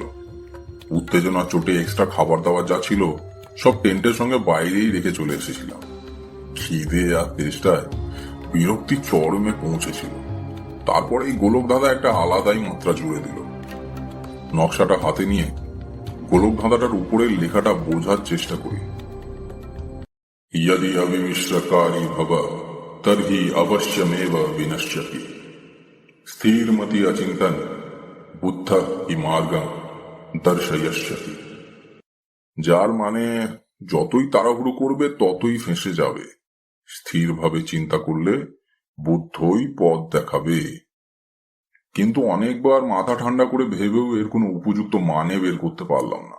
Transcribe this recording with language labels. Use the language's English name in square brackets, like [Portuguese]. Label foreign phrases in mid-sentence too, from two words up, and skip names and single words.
[Bangla] উত্তেজনা চোটে এক্সট্রা খাবার দাবার যা ছিল সব টেন্টের সঙ্গে বাইরেই রেখে চলে এসেছিলাম। খিদে আর তেষ্টায় বিরক্তি চরমে পৌঁছেছিল। তারপর এই গোলক ধাঁধা একটা আলাদাই মাত্রা জুড়ে দিল। নকশাটা হাতে নিয়ে গোলক ধাঁধাটার উপরের লেখাটা বোঝার চেষ্টা করি। [Sanskrit] यदि अविमिश्रकारी भव तर्हि अवश्यमेव विनश्यति स्थिरमति अचिंतन बुद्ध हि मार्गं दर्शयिष्यति। [Bangla] যার মানে যতই তাড়াহুড়ো করবে ততই ফেঁসে যাবে, স্থিরভাবে চিন্তা করলে বুদ্ধই পথ দেখাবে। কিন্তু অনেকবার মাথা ঠান্ডা করে ভেবেও এর কোনো উপযুক্ত মানে বের করতে পারলাম না।